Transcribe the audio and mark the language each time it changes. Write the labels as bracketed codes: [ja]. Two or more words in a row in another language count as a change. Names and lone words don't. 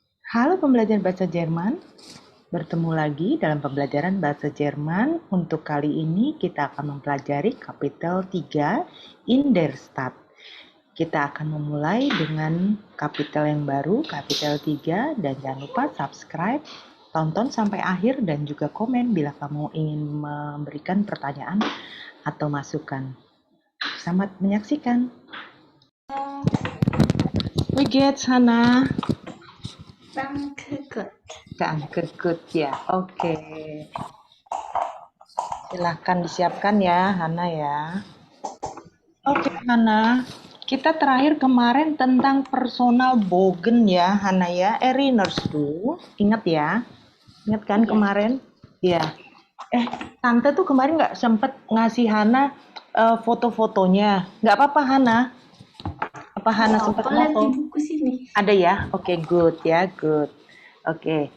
[id] Halo pembelajar bahasa Jerman, bertemu lagi dalam pembelajaran bahasa Jerman. Untuk kali ini kita akan mempelajari kapitel 3 in der Stadt. Kita akan memulai dengan kapitel yang baru, kapitel 3, dan jangan lupa subscribe, tonton sampai akhir, dan juga komen bila kamu ingin memberikan pertanyaan atau masukan. Selamat menyaksikan. [de] Wie geht's, Hannah? Danke gut. Danke gut ya. Oke. [id] Silahkan disiapkan ya, Hana ya. Oke, Hana. Kita terakhir kemarin tentang personal bogen ya, Hana ya. [de] Erinnerst du? [id] Ingat ya? Ingat kan kemarin? Iya. Tante tuh kemarin nggak sempet ngasih Hana foto-fotonya. Nggak apa-apa, Hana. Apa Hana sempet Lihat di foto? buku sini. Ada ya? Oke, good ya, good. Oke.